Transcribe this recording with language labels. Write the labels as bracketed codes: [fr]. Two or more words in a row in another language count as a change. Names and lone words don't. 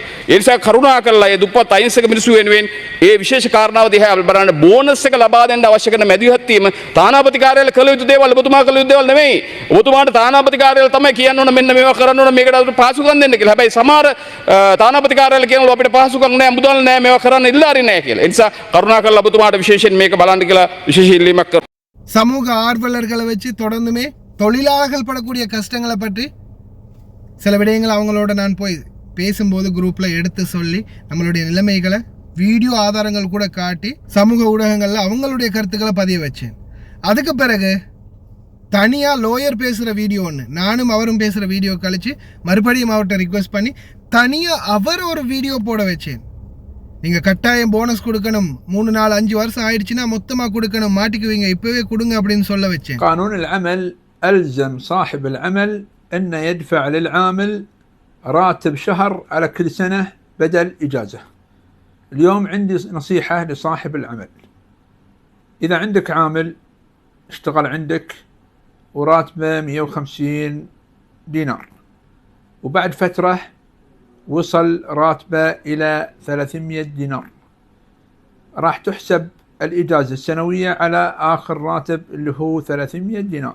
[si] ඒ නිසා කරුණා කරලා ඒ දුප්පත් අහිංසක මිනිස්සු වෙනුවෙන් ඒ විශේෂ කාරණාව දිහා බලන්න බෝනස් එක ලබා දෙන්න අවශ්‍ය කරන මැදිහත් වීම තානාපති කාර්යාලය කළ යුතු දේවල් ඔබතුමා කළ යුතු දේවල් නෙමෙයි. ඔබතුමාට තානාපති කාර්යාලය තමයි කියන්න ඕන මෙන්න මේවා කරන්න ඕන මේකට පහසුකම් දෙන්න කියලා. හැබැයි සමහර තානාපති කාර්යාලය කියනවා අපිට පහසුකම් නැහැ, මුදල් නැහැ, මේවා කරන්න ඉල්ලා හරි නැහැ කියලා. ඒ නිසා කරුණා කරලා ඔබතුමාට විශේෂයෙන් මේක බලන්න කියලා විශේෂ ඉල්ලීමක් කරනවා. [ta] சமூக ஆர்வலர்களை வச்சு தொடர்ந்துமே தொழிலாளர்கள் படக்கூடிய கஷ்டங்களை பற்றி சில விடயங்கள் அவங்களோட நான் போய் பேசும்போது குரூப்பில் எடுத்து சொல்லி நம்மளுடைய நிலைமைகளை வீடியோ ஆதாரங்கள் கூட காட்டி சமூக ஊடகங்களில் அவங்களுடைய கருத்துக்களை பதிய வச்சேன். அதுக்கு பிறகு தனியாக லோயர் பேசுகிற வீடியோ ஒன்று நானும் அவரும் பேசுகிற வீடியோ கழித்து மறுபடியும் அவர்கிட்ட ரிக்வெஸ்ட் பண்ணி தனியாக அவர் ஒரு வீடியோ போட வச்சேன். நீங்கள் கட்டாயம் போனஸ் கொடுக்கணும், 3 4 5 வருஷம் ஆயிடுச்சுன்னா மொத்தமாக கொடுக்கணும், மாட்டிக்குவீங்க, இப்போவே கொடுங்க அப்படின்னு சொல்ல வச்சேன். [ar] قانون العمل ألزم صاحب العمل أنه يدفع للعامل راتب شهر على كل سنة بدل إجازة. اليوم عندي نصيحة لصاحب العمل، إذا عندك عامل اشتغل عندك وراتبه 150 دينار وبعد فترة وصل راتبه إلى 300 دينار، راح تحسب الإجازة السنوية على آخر راتب اللي هو 300 دينار.